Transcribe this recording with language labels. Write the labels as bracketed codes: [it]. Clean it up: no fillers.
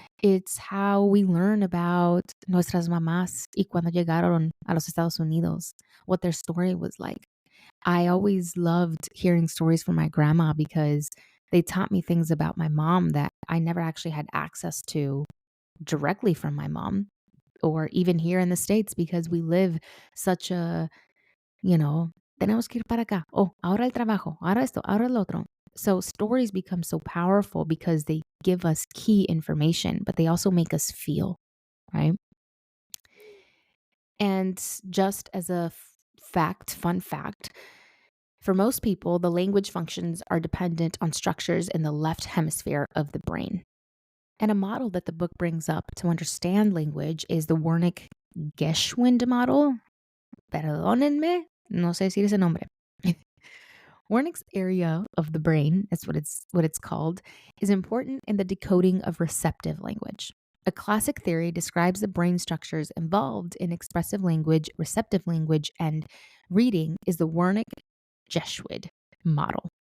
[en] It's how we learn about [es] nuestras mamás y cuando llegaron a los Estados Unidos, [en] what their story was like. I always loved hearing stories from my grandma because They taught me things about my mom that I never actually had access to directly from my mom, or even here in the States, because we live such a, you know, [es] tenemos que ir para acá. Oh, ahora el trabajo, ahora esto, ahora lo otro. [en] So stories become so powerful because they give us key information, but they also make us feel, right? And just as a fun fact, for most people, the language functions are dependent on structures in the left hemisphere of the brain. And a model that the book brings up to understand language is the Wernicke-Geschwind model. [es] Perdónenme, no sé decir ese nombre. [en] Wernicke's area of the brain, that's what it's called, is important in the decoding of receptive language. A classic theory describes the brain structures involved in expressive language, receptive language, and reading is the Wernicke-Geschwind model.